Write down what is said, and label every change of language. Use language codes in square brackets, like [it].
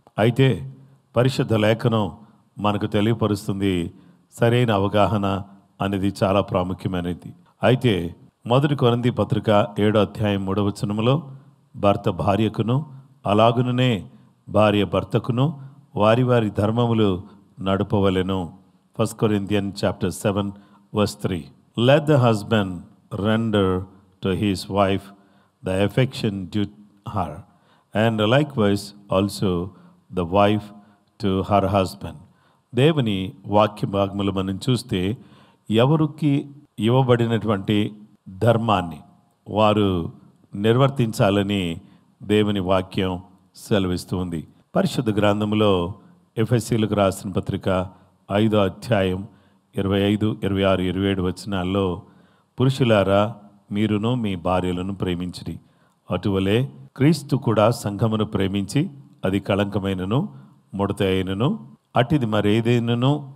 [te] అయితే పరిశుద్ధ లేఖనం మనకు తెలియపరుస్తుంది సరైన అవగాహన అనేది చాలా ప్రాముఖ్యమైనది. అయితే 1 కొరింథీ పత్రిక 7వ అధ్యాయం 3వ వచనములో భర్త భార్యకును అలాగుననే భార్య భర్తకును వారి వారి ధర్మములు నడుపవలెను. [en] 1 Corinthians chapter 7 verse 3. Let the husband render to his wife the affection due her, and likewise also the wife to her husband. [te] దేవుని వాక్య భాగములు మనం చూస్తే ఎవరికి ఇవ్వబడినటువంటి ధర్మాన్ని వారు నిర్వర్తించాలని దేవుని వాక్యం సెలవిస్తుంది. పరిశుద్ధ గ్రంథంలో ఎఫెసీయులకు రాసిన పత్రిక 5వ అధ్యాయం 25, 26, 27 వచనాల్లో పురుషులారా మీరును మీ భార్యలను ప్రేమించిరి, అటువలే క్రీస్తు కూడా సంఘమును ప్రేమించి అది కళంకమైనను ముడత అయినను అటిది మరేదైనను